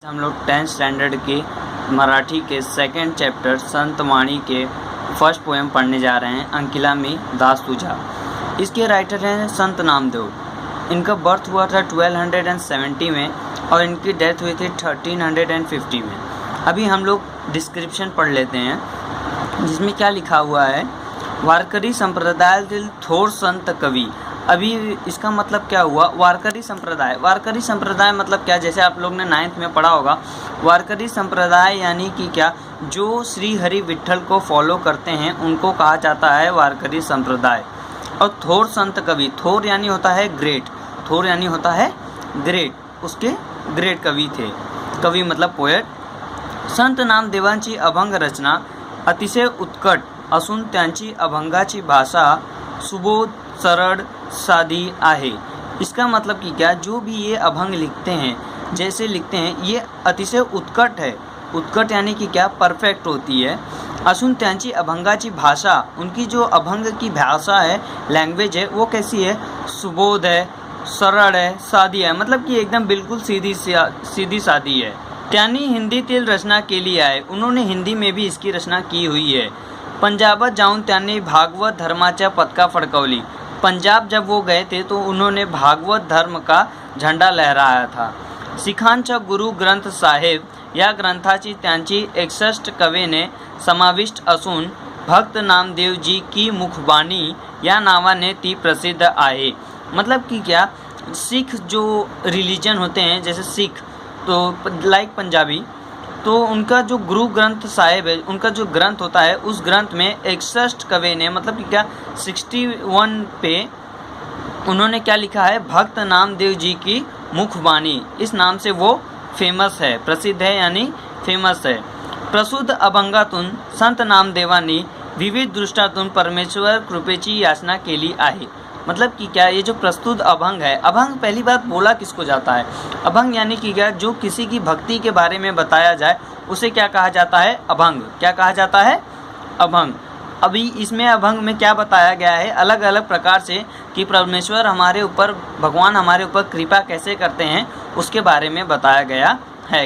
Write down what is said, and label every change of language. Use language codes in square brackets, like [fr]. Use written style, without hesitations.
[hi] हम लोग 10th standard के मराठी के सेकंड चैप्टर संत वाणी के फर्स्ट पोएम पढ़ने जा रहे हैं, अंकिला मी दास तुझा। इसके राइटर हैं संत नामदेव। इनका बर्थ हुआ था 1270 में और इनकी डेथ हुई थी 1350 में। अभी हम लोग डिस्क्रिप्शन पढ़ लेते हैं, जिसमें क्या लिखा हुआ है। [mr] वारकरी संप्रदायातील थोर संत कवि। [hi] अभी इसका मतलब क्या हुआ, वारकरी संप्रदाय। वारकरी संप्रदाय मतलब क्या, जैसे आप लोग ने 9th में पढ़ा होगा। वारकरी संप्रदाय यानी कि क्या, जो श्री हरि विट्ठल को फॉलो करते हैं उनको कहा जाता है वारकरी संप्रदाय। और थोर संत कवि, थोर यानी होता है ग्रेट, थोर यानी होता है ग्रेट, उसके ग्रेट कवि थे। कवि मतलब पोएट। [mr] संत नामदेवांची अभंग रचना अतिशय उत्कट असून त्यांची अभंगाची भाषा सुबोध सरळ साधी आहे। [hi] इसका मतलब कि क्या, जो भी ये अभंग लिखते हैं, जैसे लिखते हैं, ये अतिशय उत्कट है। उत्कट यानी कि क्या, परफेक्ट होती है। [mr] असून त्यांची अभंगाची भाषा, [hi] उनकी जो अभंग की भाषा है, लैंग्वेज है, वो कैसी है, सुबोध है, सरळ है, साधी है, मतलब कि एकदम बिल्कुल सीधी सादी है। [mr] त्यांनी हिंदीतील रचना केली आहे, [hi] उन्होंने हिंदी में भी इसकी रचना की हुई है। [mr] पंजाबात जाऊन त्यांनी भागवत धर्माच्या पताका फडकवली। [hi] पंजाब जब वो गए थे तो उन्होंने भागवत धर्म का झंडा लहराया था। [mr] सिखांचा गुरु ग्रंथ साहेब या ग्रंथाची त्यांची 61 कवेने समाविष्ट असून भक्त नामदेवजी की मुखबाणी या नावाने ती प्रसिद्ध आहे। [hi] मतलब कि क्या, सिख जो रिलीजन होते हैं, जैसे सिख तो लाइक पंजाबी, तो उनका जो गुरु ग्रंथ साहिब है, उनका जो ग्रंथ होता है, उस ग्रंथ में 61 कवि ने, मतलब कि क्या, 61 पे उन्होंने क्या लिखा है, भक्त नामदेव जी की मुखबाणी, इस नाम से वो फेमस है, प्रसिद्ध है यानी फेमस है। [mr] प्रसूद्ध अभंगातून संत नामदेवांनी विविध दृष्टातून परमेश्वर कृपेची याचना केली आहे। [hi] मतलब कि क्या, ये जो प्रस्तुत अभंग है, अभंग पहली बात बोला किसको जाता है, अभंग यानी कि क्या, जो किसी की भक्ति के बारे में बताया जाए उसे क्या कहा जाता है, अभंग। क्या कहा जाता है, अभंग। अभी इसमें अभंग में क्या बताया गया है, अलग अलग प्रकार से, कि परमेश्वर हमारे ऊपर, भगवान हमारे ऊपर कृपा कैसे करते हैं, उसके बारे में बताया गया है।